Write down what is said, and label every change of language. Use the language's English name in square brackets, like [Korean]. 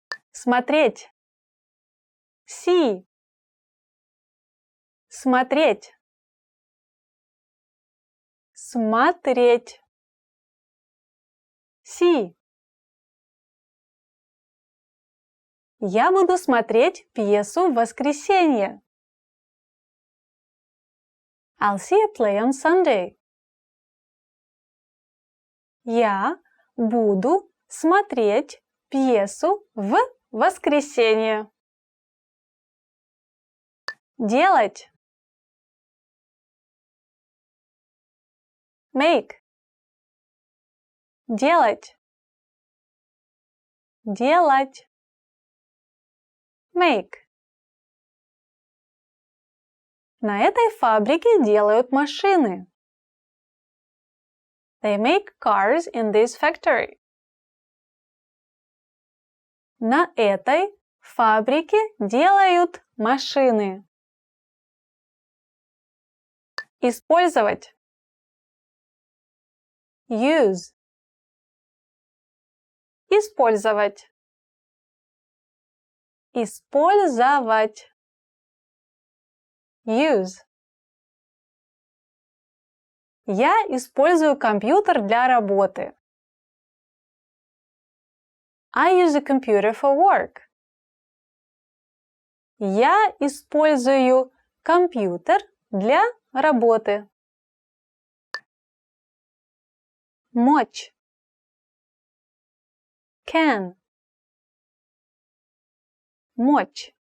[Russian] Смотреть. [English] See. [Russian] Смотреть. Смотреть. [English] See. [Russian] Я буду смотреть пьесу в воскресенье. [English] I'll see a play on Sunday. [Russian] Я буду смотреть пьесу в воскресенье. Делать. [English] Make. [Russian] Делать. Делать. [English] Make. [Russian] На этой фабрике делают машины. [English] They make cars in this factory. [Russian] На этой фабрике делают машины. Использовать. [English] Use. [Russian] Использовать. Использовать. [English] Use. [Russian] Я использую компьютер для работы. [English] I use a computer for work. [Russian] Я использую компьютер для работы. Мочь. [English] Can. [Russian] Мочь.